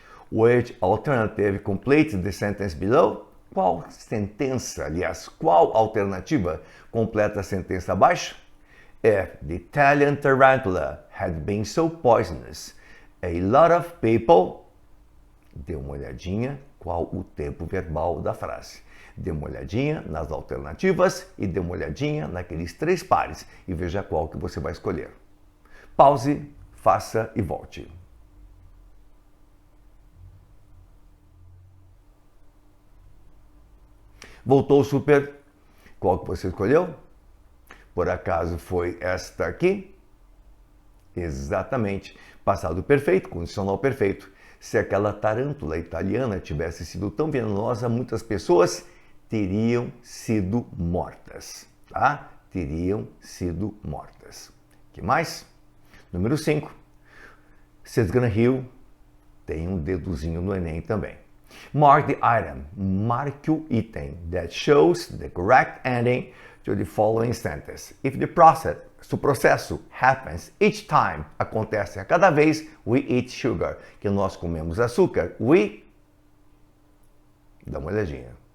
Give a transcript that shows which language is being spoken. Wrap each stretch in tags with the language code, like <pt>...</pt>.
<en>Which alternative completes the sentence below?</en> <pt>Qual sentença, aliás, qual alternativa completa a sentença abaixo?</pt> <en>If the Italian tarantula had been so poisonous, a lot of people...</en> <pt>Dê uma olhadinha qual o tempo verbal da frase. Dê uma olhadinha nas alternativas e dê uma olhadinha naqueles 3 pares e veja qual que você vai escolher. Pause, faça e volte. Voltou, super? Qual que você escolheu? Por acaso foi esta aqui? Exatamente. Passado perfeito, condicional perfeito. Se aquela tarântula italiana tivesse sido tão venenosa, muitas pessoas teriam sido mortas, tá? Teriam sido mortas. Que mais? Número 5. Cesgana Hill tem um dedozinho no Enem também.</pt> <en>Mark the item.</en> <pt>Marque o item</pt> <en>that shows the correct ending to the following sentence. If the process,</en> <pt>se o processo</pt> <en>happens each time,</en> <pt>acontece a cada vez,</pt> <en>we eat sugar,</en> <pt>que nós comemos açúcar, we... Dá uma olhadinha.</pt>